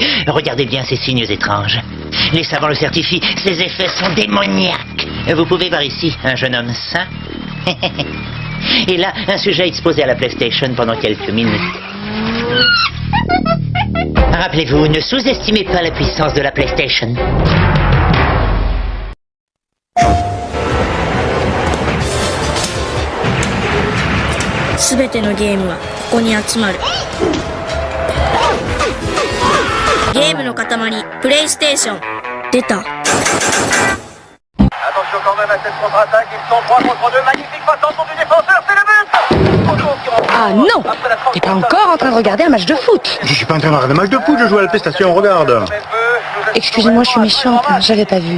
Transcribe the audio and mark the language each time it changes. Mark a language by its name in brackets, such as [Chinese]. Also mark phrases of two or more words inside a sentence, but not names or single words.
[French] Regardez bien ces signes étranges. Les savants le certifient, ces effets sont démoniaques. Vous pouvez voir ici un jeune homme sain. Et là, un sujet exposé à la PlayStation pendant quelques minutes. Rappelez-vous, ne sous-estimez pas la puissance de la PlayStation. [Japanese] すべてのゲームはここに集まる。ゲームの塊、プレイステーション。出た。 [French] Attention quand même à cette contre-attaque, ils sont 3 contre 2, magnifique passe en du défenseur, c'est le but. Ah non, t'es pas encore en train de regarder un match de foot. Je suis pas en train de regarder un match de foot, je joue à la PlayStation, regarde. Excusez-moi, je suis méchante, j'avais pas vu.